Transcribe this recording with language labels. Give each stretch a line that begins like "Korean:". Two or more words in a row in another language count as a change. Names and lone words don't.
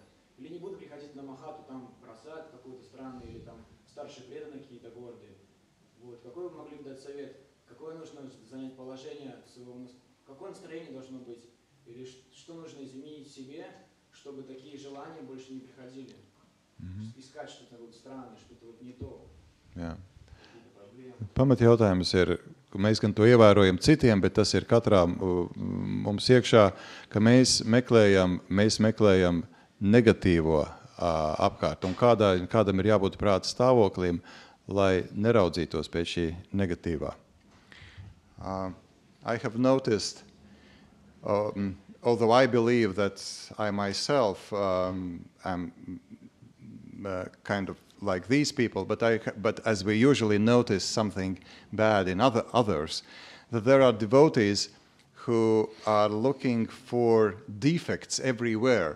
Russian: Или не буду приходить на Махату, там просад какой-то странный, или там старшие преданные какие-то гордые. Вот. Какой вы могли бы дать совет? Какое нужно занять положение своего, какое настроение должно быть? Или что нужно изменить в себе, чтобы такие желания больше не приходили? Искать что-то вот странное, что-то вот не то.
Latvian: Jā. Pamat jautājums ir, ka mēs gan to ievērojam citiem, bet tas ir katrā mums iekšā, ka mēs meklējam negatīvo apkārt. Un kādam ir jābūt prāta stāvoklim, lai neraudzītos pēc šī negatīvā.
English: I have noticed, although I believe that I myself am kind of like these people, but as we usually notice something bad in others, that there are devotees who are looking for defects everywhere.